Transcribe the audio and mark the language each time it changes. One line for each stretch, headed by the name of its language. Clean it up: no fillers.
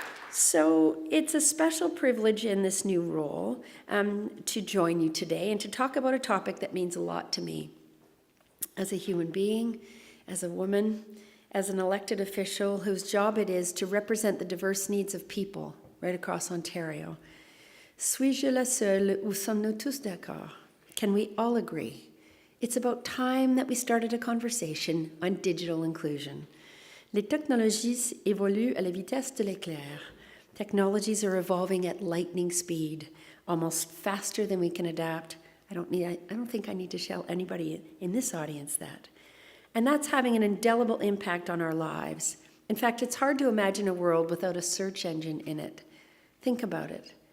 English: So it's a special privilege in this new role to join you today and to talk about a topic that means a lot to me. As a human being, as a woman, as an elected official whose job it is to represent the diverse needs of people right across Ontario.
French: Suis-je la seule ou sommes-nous tous d'accord?
English: Can we all agree? It's about time that we started a conversation on digital inclusion.
French: Les technologies évoluent à la vitesse de l'éclair.
English: Technologies are evolving at lightning speed, almost faster than we can adapt. I don't think I need to tell anybody in this audience that. And that's having an indelible impact on our lives. In fact, it's hard to imagine a world without a search engine in it. Think about it.